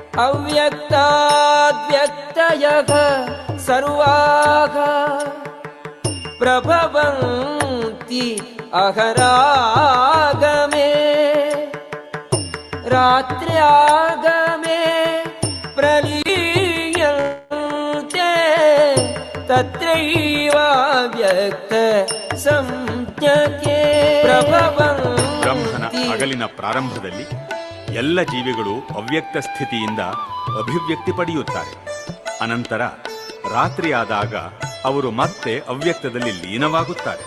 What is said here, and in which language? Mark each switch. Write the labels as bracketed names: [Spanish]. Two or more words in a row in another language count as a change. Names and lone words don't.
[Sanskrit] ಅವ್ಯಕ್ತಾದ್ವ್ಯಕ್ತಯಃ ಸರ್ವಾಃ ಪ್ರಭವಂತಿ ಅಹರಾಗಮೇ ರಾತ್ರ್ಯಾಗಮೇ ಪ್ರಲೀಯಂತೆ ತತ್ರೈವ ವ್ಯಕ್ತ ಸಂಜ್ಞಕೆ [Kannada] ಬ್ರಹ್ಮನ ಹಗಲಿನ ಪ್ರಾರಂಭದಲ್ಲಿ ಎಲ್ಲ ಜೀವಿಗಳು ಅವ್ಯಕ್ತ ಸ್ಥಿತಿಯಿಂದ ಅಭಿವ್ಯಕ್ತಿ ಪಡೆಯುತ್ತಾರೆ. ಅನಂತರ ರಾತ್ರಿಯಾದಾಗ ಅವರು ಮತ್ತೆ ಅವ್ಯಕ್ತದಲ್ಲಿ ಲೀನವಾಗುತ್ತಾರೆ.